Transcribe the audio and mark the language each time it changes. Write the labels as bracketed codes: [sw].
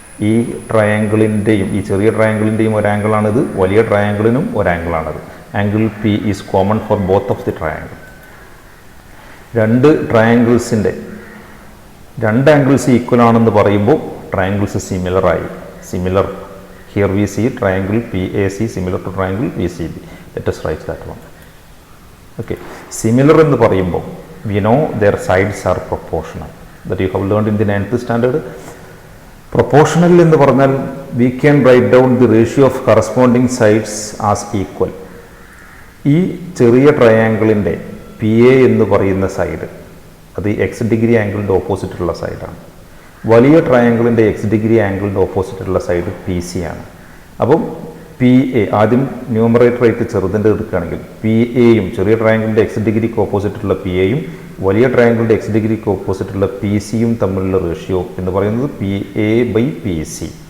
[ml] ഈ ട്രയാങ്കിളിൻ്റെയും ഈ ചെറിയ ട്രയാങ്കിളിൻ്റെയും ഒരു ആംഗിളാണിത്, വലിയ ട്രയാങ്കിളിനും ഒരു ആംഗിളാണിത്. [en] Angle P is common for both of the triangle. [ml] രണ്ട് ട്രയാങ്കിൾസിൻ്റെ രണ്ട് ആംഗിൾസ് ഈക്വൽ ആണെന്ന് പറയുമ്പോൾ triangles similar. [en] Here we see triangle PAC similar to triangle PCB. Let us write that one. Okay, [ml] similar എന്ന് പറയുമ്പോൾ [en] we know their sides are proportional. That you have learned in the 9th standard. Proportional [ml] എന്ന് പറഞ്ഞാൽ [en] we can write down the ratio of corresponding sides as equal. [ml] ഈ ചെറിയ ട്രയാങ്കിളിൻ്റെ PA എന്ന് പറയുന്ന side, അത് X degree ആംഗിളിൻ്റെ ഓപ്പോസിറ്റുള്ള സൈഡാണ്. വലിയ ട്രയാങ്കിളിൻ്റെ X degree ആംഗിളിൻ്റെ ഓപ്പോസിറ്റുള്ള side P C ആണ്. അപ്പം പി എ ആദ്യം ന്യൂമറേറ്റർ ആയിട്ട് ചെറുതിൻ്റെ എടുക്കുകയാണെങ്കിൽ പി എയും ചെറിയ ട്രയാങ്കിളിൻ്റെ എക്സ് ഡിഗ്രിക്ക് ഓപ്പോസിറ്റുള്ള പി എയും വലിയ ട്രയാങ്കിളിൻ്റെ എക്സ് ഡിഗ്രിക്ക് ഓപ്പോസിറ്റുള്ള പി സിയും തമ്മിലുള്ള റേഷ്യോ എന്ന് പറയുന്നത് P A by P C.